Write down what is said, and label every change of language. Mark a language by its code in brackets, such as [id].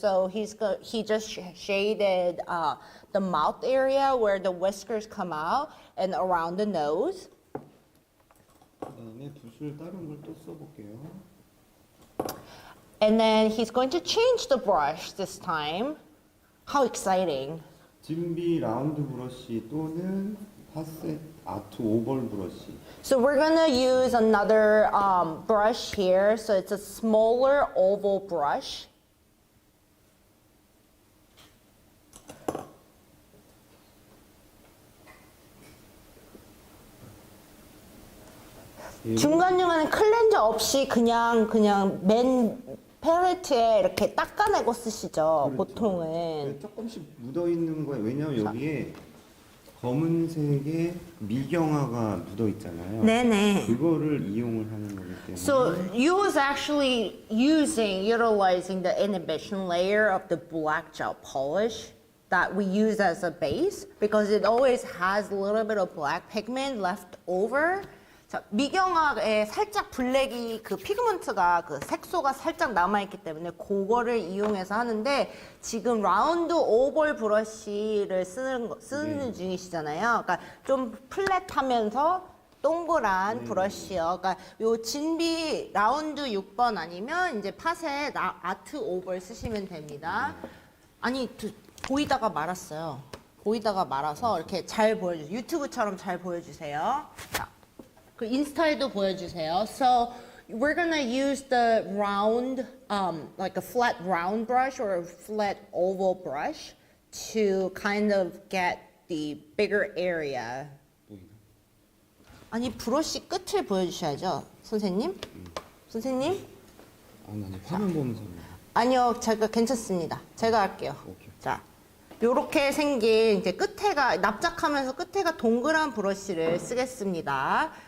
[en] So he just shaded the mouth area where the whiskers come out and around the nose. [ko] 그다음에 붓을 다른 걸 또 써볼게요. [en] And then he's going to change the brush this time. How exciting. [ko] 진비 라운드 브러쉬 또는 파셋 아트 오벌 브러쉬. [en] So we're gonna use another brush here. So it's a smaller oval brush. [ko] 중간중간에 클렌저 없이 그냥 맨 팔레트에 이렇게 닦아내고 쓰시죠, 그렇죠. 보통은. 조금씩 묻어 있는 거예요. 왜냐하면 여기에 검은색의 미경화가 묻어 있잖아요. 네네. 그거를 이용을 하는 거기 때문에. [en] So you was actually utilizing the inhibition layer of the black gel polish that we use as a base because it always has a little bit of black pigment left over. [ko] 자, 미경화에 살짝 블랙이 그 피그먼트가 그 색소가 살짝 남아있기 때문에 그거를 이용해서 하는데 지금 라운드 오벌 브러쉬를 쓰는 중이시잖아요. 그러니까 좀 플랫하면서 동그란 브러쉬요. 그러니까 요 진비 라운드 6번 아니면 이제 파셋 아트 오벌 쓰시면 됩니다. 아니 보이다가 말았어요. 보이다가 말아서 이렇게 잘 보여주세요. 유튜브처럼 잘 보여주세요. 자. 그 인스타에도 보여주세요. [en] So we're gonna use the round, like a flat round brush or a flat oval brush to kind of get the bigger area. [ko] 아니 브러쉬 끝을 보여주셔야죠, 선생님. 선생님? 아니 화면 보면서. 아니요, 제가 괜찮습니다. 제가 할게요. 오케이. 자. 요렇게 생긴 이제 끝에가 납작하면서 끝에가 동그란 브러쉬를 쓰겠습니다.